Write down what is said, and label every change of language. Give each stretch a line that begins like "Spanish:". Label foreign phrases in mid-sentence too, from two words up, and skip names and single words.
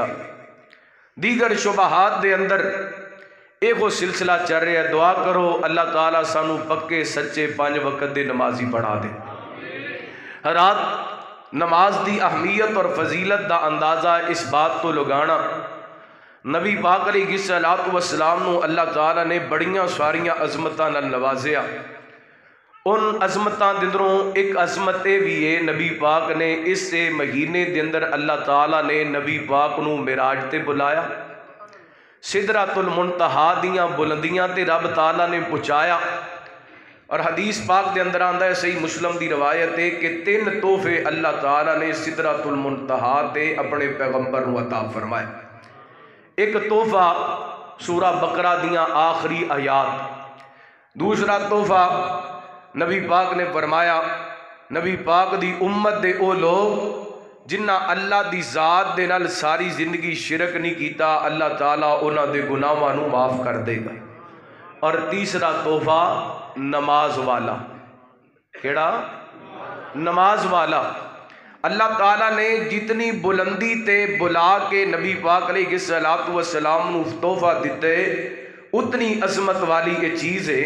Punjabi: دیگر شبہات دے اندر ایک وہ سلسلہ چل رہا ہے، دعا کرو اللہ تعالیٰ سانو پکے سچے 5 وقت دے نمازی بڑھا دے۔ حضرات نماز دی اہمیت اور فضیلت دا اندازہ اس بات تو لگانا، نبی پاک
Arabic: علیہ الصلوۃ والسلام
Punjabi: نو اللہ تعالیٰ نے بڑیاں ساریاں عظمتاں نال نوازیا۔ ان عظمتاں دے اندروں ایک عظمت بھی ہے، نبی پاک نے اس مہینے دے اندر اللہ تعالیٰ نے نبی پاک نو معراج تے بلایا، سدرۃ المنتہا دیاں بلندیاں تے رب تعالیٰ نے پہنچایا، اور حدیث پاک دے اندر آندا ہے، صحیح مسلم دی روایت ہے کہ 3 تحفے اللہ تعالیٰ نے سدرۃ المنتہا تے اپنے پیغمبر نو عطا فرمائے۔ ایک تحفہ سورہ بقرہ دیاں آخری آیات، دوسرا تحفہ نبی پاک نے فرمایا نبی پاک دی امت دے او لوگ جنہ اللہ دی ذات دے نال ساری زندگی شرک نہیں کیتا، اللہ تعالیٰ انہاں دے گناہاں نو معاف کر دے گا۔ اور تیسرا تحفہ نماز والا، کیڑا؟ نماز والا۔ اللہ تعالیٰ نے جتنی بلندی تے بلا کے نبی پاک
Arabic: علیہ الصلوۃ والسلام
Punjabi: نو تحفہ دیتے، اتنی عظمت والی یہ چیز ہے۔